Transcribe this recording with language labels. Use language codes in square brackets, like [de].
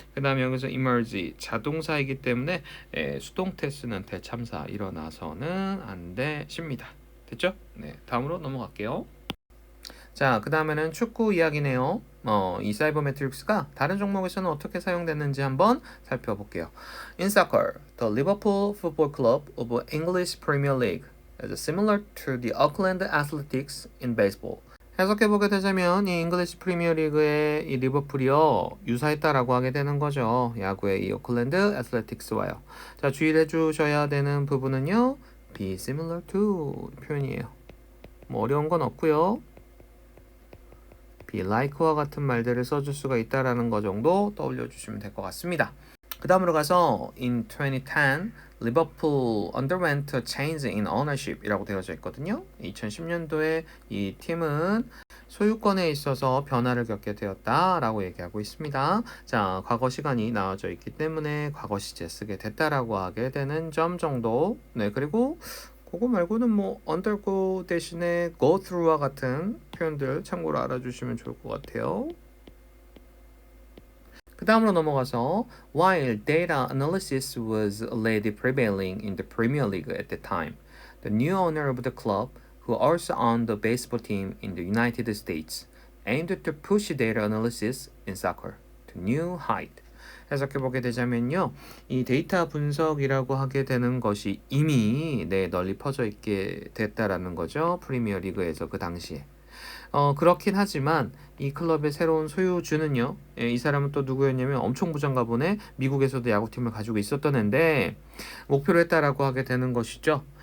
[ko] 그 다음에 여기서 emerge 자동사이기 때문에 수동태 쓰는 대참사 일어나서는 안 되십니다. 됐죠? 네, 다음으로 넘어갈게요. 자, 그 다음에는 축구 이야기네요. 이 사이버매트릭스가 다른 종목에서는 어떻게 사용됐는지 한번 살펴볼게요. [en] In soccer, the Liverpool Football Club of English Premier League is similar to the Auckland Athletics in baseball. [ko] 해석해보게 되자면 이 잉글리시 프리미어 리그의 이 리버풀이요 유사했다라고 하게 되는 거죠. 야구의 이 오클랜드 애슬레틱스와요. 자, 주의를 해주셔야 되는 부분은요. [en] be similar to [ko] 표현이에요. 뭐 어려운 건 없고요. be like와 같은 말들을 써줄 수가 있다라는 거 정도 떠올려 주시면 될 것 같습니다. 그 다음으로 가서 [en] in 2010 Liverpool underwent a change in ownership [ko] 이라고 되어져 있거든요. 2010년도에 이 팀은 소유권에 있어서 변화를 겪게 되었다라고 얘기하고 있습니다. 자, 과거 시간이 나와져 있기 때문에 과거 시제 쓰게 됐다라고 하게 되는 점 정도. 네, 그리고 그거 말고는 뭐 undergo 대신에 go through와 같은 표현들 참고로 알아주시면 좋을 것 같아요. 그 다음으로 넘어가서 [en] While data analysis was already prevailing in the Premier League at the time, the new owner of the club, who also owned the baseball team in the United States, aimed to push data analysis in soccer to new height. [ko] 해석해 보게 되자면요. 이 데이터 분석이라고 하게 되는 것이 이미 널리 퍼져 있게 됐다라는 거죠. 프리미어 리그에서 그 당시에. 그렇긴 하지만 이 클럽의 새로운 소유주는요. 이 사람은 또 누구였냐면 엄청 부자인가 보네. 미국에서도 야구팀을 가지고 있었던 애인데 목표로 했다라고 하게 되는 것이죠.